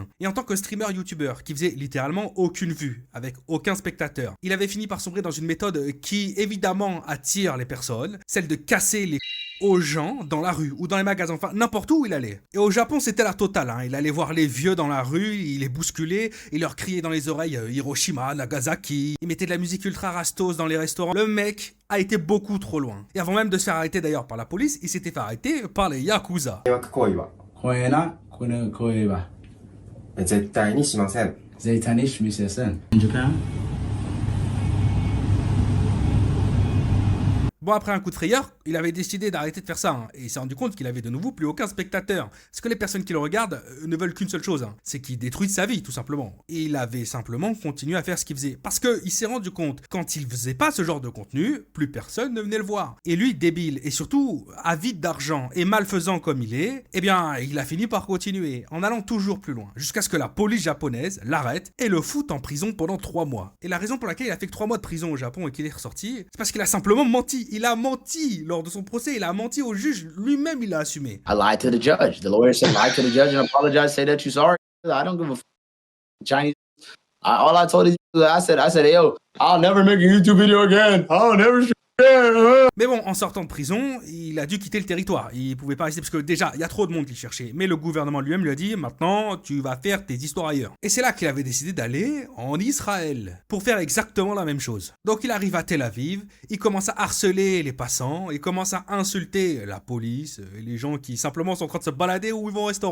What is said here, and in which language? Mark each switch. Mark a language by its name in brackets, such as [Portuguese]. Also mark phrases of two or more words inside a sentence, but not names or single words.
[French] Et en tant que streamer YouTuber qui faisait littéralement aucune vue, avec aucun spectateur, il avait fini par sombrer dans une méthode qui évidemment attire les personnes, celle de casser les aux gens dans la rue ou dans les magasins, enfin n'importe où il allait. Et au Japon c'était la totale, hein. Il allait voir les vieux dans la rue, il les bousculait, il leur criait dans les oreilles Hiroshima, Nagasaki, il mettait de la musique ultra rastos dans les restaurants. Le mec a été beaucoup trop loin. Et avant même de se faire arrêter d'ailleurs par la police, il s'était fait arrêter par les Yakuza. [Japanese] 迷惑行為はこれな、この声は絶対にしません。絶対にしません。 [English] In Japan? [French] Bon, après un coup de frayeur, il avait décidé d'arrêter de faire ça, hein, et il s'est rendu compte qu'il avait de nouveau plus aucun spectateur. Parce que les personnes qui le regardent ne veulent qu'une seule chose, hein, c'est qu'il détruise sa vie, tout simplement. Et il avait simplement continué à faire ce qu'il faisait. Parce qu'il s'est rendu compte, quand il faisait pas ce genre de contenu, plus personne ne venait le voir. Et lui, débile, et surtout avide d'argent et malfaisant comme il est, eh bien, il a fini par continuer, en allant toujours plus loin, jusqu'à ce que la police japonaise l'arrête et le foute en prison pendant 3 mois. Et la raison pour laquelle il a fait que 3 mois de prison au Japon et qu'il est ressorti, c'est parce qu'il a simplement menti. Il a menti lors de son procès, il a menti au juge, lui-même il l'a assumé. [English] I lied to the judge. The lawyer said lie to the judge and apologize, say that you're sorry. I don't give a Chinese. All I told is I said, hey, yo, I'll never make a YouTube video again. I'll never shoot again. [French] Mais bon, en sortant de prison, il a dû quitter le territoire. Il pouvait pas rester parce que déjà, il y a trop de monde qui le cherchait. Mais le gouvernement lui-même lui a dit, maintenant, tu vas faire tes histoires ailleurs. Et c'est là qu'il avait décidé d'aller en Israël pour faire exactement la même chose. Donc il arrive à Tel Aviv, il commence à harceler les passants, il commence à insulter la police, les gens qui simplement sont en train de se balader ou ils vont au restaurant.